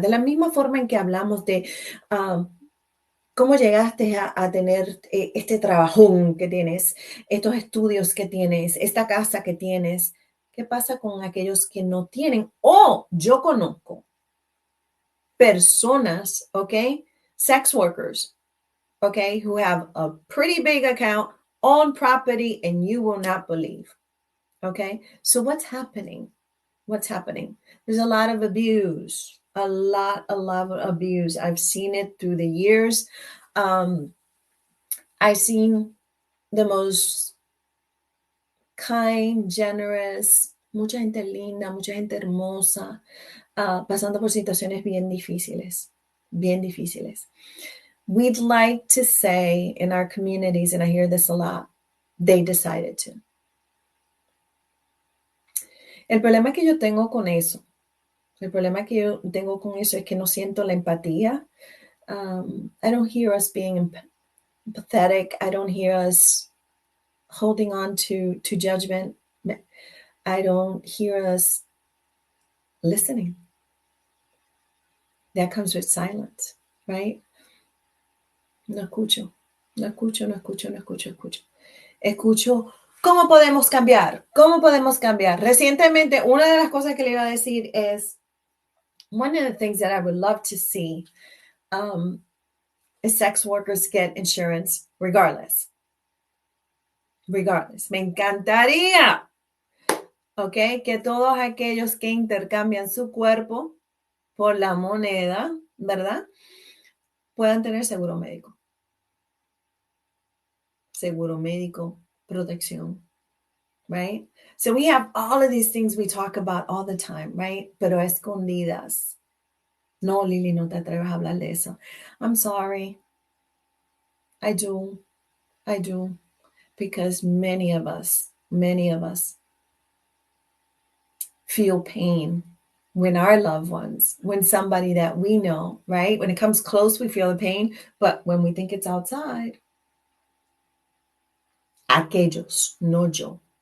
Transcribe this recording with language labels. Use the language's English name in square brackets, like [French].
[Spanish] De la misma forma en que hablamos de cómo llegaste a tener este trabajón que tienes, estos estudios que tienes, esta casa que tienes. ¿Qué pasa con aquellos que no tienen? Yo conozco personas, [English] sex workers, who have a pretty big account, own property, and you will not believe. So what's happening? There's a lot of abuse, a lot of abuse. I've seen it through the years. I've seen the most kind, generous, [Spanish] mucha gente linda, mucha gente hermosa, pasando por situaciones bien difíciles. [English] We'd like to say in our communities, and I hear this a lot, they decided to. [Spanish] El problema que yo tengo con eso es que no siento la empatía. [English] I don't hear us being empathetic. I don't hear us holding on to judgment. I don't hear us listening. That comes with silence, right? [Spanish] No escucho. Escucho, ¿cómo podemos cambiar? Recientemente, una de las cosas que le iba a decir es, [English] one of the things that I would love to see is sex workers get insurance regardless. [Spanish] Me encantaría, que todos aquellos que intercambian su cuerpo por la moneda, ¿verdad? Puedan tener seguro médico, protección, [English] right? So we have all of these things we talk about all the time, right? [Spanish] Pero escondidas. No, Lili, no te atrevas a hablar de eso. [English] I'm sorry. I do. Because many of us feel pain when our loved ones, when somebody that we know, right? When it comes close, we feel the pain. But when we think it's outside, [Spanish] aquellos, no yo.